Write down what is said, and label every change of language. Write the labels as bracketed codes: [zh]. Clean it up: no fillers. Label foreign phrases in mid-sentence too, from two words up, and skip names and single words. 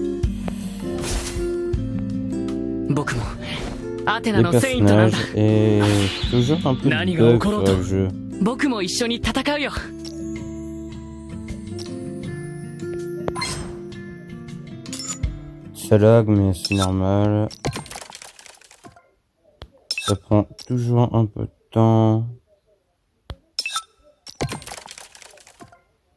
[fr] les personnages et toujours un peu de bug sur le jeu. [ja] 僕も一緒に戦うよ。 [fr] Ça lag, mais c'est normal. Ça prend toujours un peu de temps.